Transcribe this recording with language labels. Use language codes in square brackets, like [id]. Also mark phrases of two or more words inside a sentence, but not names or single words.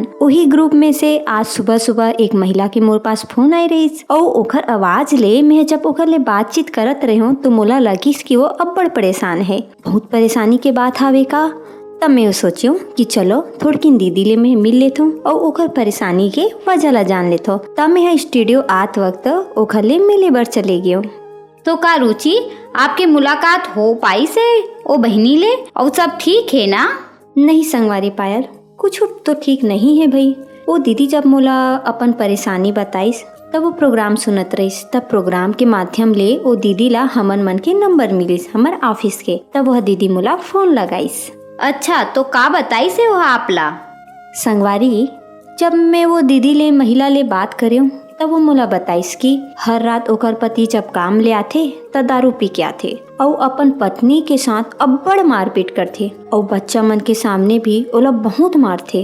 [hne] वही ग्रुप में से आज सुबह सुबह एक महिला के मोर पास फोन आई रही और ओकर आवाज ले मैं जब ओकर ले बातचीत करत रही हूँ तो मोला लगिस कि वो अब्बड़ परेशान है। बहुत परेशानी के बात हावे का। तब मैं सोचियो कि चलो थोड़किन दीदी ले मैं मिल लेत हूँ और ओकर परेशानी के वजह ला जान लेत हूँ। तब मैं स्टूडियो आत वक्त ओकर ले मिले बर चले गयो। तो का रुचि, आपके मुलाकात हो पाई से ओ बहनी ले और सब ठीक है ना? नहीं संगवारी पायल, कुछ तो ठीक नहीं है भाई। वो दीदी जब मोला अपन परेशानी बताइस तब वो प्रोग्राम सुनत रहीस। तब प्रोग्राम के माध्यम ले वो दीदी ला हमन मन के नंबर मिलिस हमर ऑफिस के। तब वह दीदी मोला फोन लगाइस। अच्छा, तो का बताई से वह आपला? संगवारी, जब मैं वो दीदी ले महिला ले बात करूँ तब वो मोला बताइस कि हर रात ओकर पति जब काम ले आथे त दारू पी के आथे और अपन पत्नी के साथ अब्बड़ मारपीट करथे और बच्चा मन के सामने भी ओला बहुत मारथे।